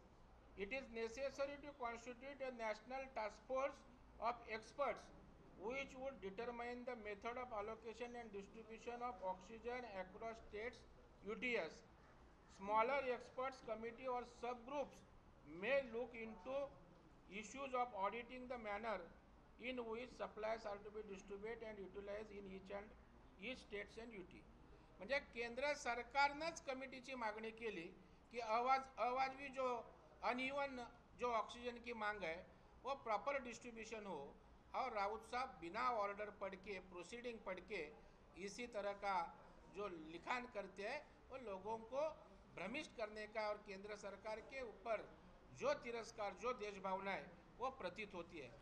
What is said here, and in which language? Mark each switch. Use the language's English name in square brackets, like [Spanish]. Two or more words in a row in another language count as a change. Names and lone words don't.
[English] It is necessary to constitute a national task force of experts which would determine the method of allocation and distribution of oxygen across states UTS. Smaller experts committee or subgroups may look into issues of auditing the manner in which supplies are to be distributed and utilized in each states and UT. [Marathi] म्हणजे केंद्र सरकारनंच कमिटीची मागणी केली कि [Hindi] अवाजवी जो अनइवन जो ऑक्सीजन की मांग है वो [English] proper distribution [Hindi] हो, और राउत साहब बिना ऑर्डर पढ़ के, प्रोसीडिंग पढ़ के इसी तरह का जो लिखान करते हैं वो लोगों को भ्रमिष्ट करने का और केंद्र सरकार के ऊपर जो तिरस्कार, जो देश भावना है वो प्रतीत होती है.